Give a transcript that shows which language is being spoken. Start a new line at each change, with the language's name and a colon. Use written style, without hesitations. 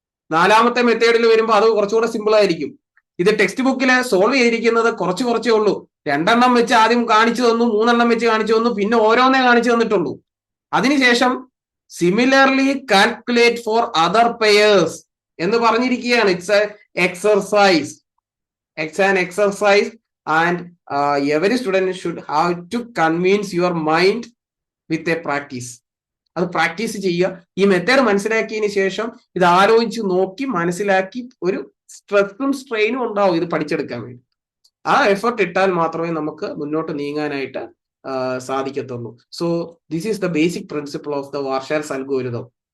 Malayalam: 4ാമത്തെ മെത്തേഡിൽ വരുമ്പോൾ അത് കുറച്ചുകൂടെ സിമ്പിൾ ആയിരിക്കും. ഇത് ടെക്സ്റ്റ് ബുക്കിൽ സോൾവ് ചെയ്തിരിക്കുന്നത് കുറച്ചേ ഉള്ളൂ. 2 എണ്ണം വെച്ച് ആദ്യം കാണിച്ചു തന്നു, 3 എണ്ണം വെച്ച് കാണിച്ചു തന്നു, പിന്നെ ഓരോന്നേ കാണിച്ചു തന്നിട്ടുള്ളൂ. അതിനുശേഷം similarly calculate for other pairs എന്ന് പറഞ്ഞിരിക്കുകയാണ്.
English: It's exercise. It's an exercise and every student should have to convince your mind with a practice.
Malayalam: അത് പ്രാക്ടീസ് ചെയ്യുക. ഈ മെത്തേഡ് മനസ്സിലാക്കിയതിന് ശേഷം ഇത് ആലോചിച്ച് നോക്കി മനസ്സിലാക്കി ഒരു സ്ട്രെസ്സും സ്ട്രെയിനും ഉണ്ടാവും ഇത് പഠിച്ചെടുക്കാൻ വേണ്ടി. ആ എഫർട്ട് ഇട്ടാൽ മാത്രമേ നമുക്ക് മുന്നോട്ട് നീങ്ങാനായിട്ട് സാധിക്കത്തുള്ളൂ.
English: So this is the basic principle of the Warshall's algorithm.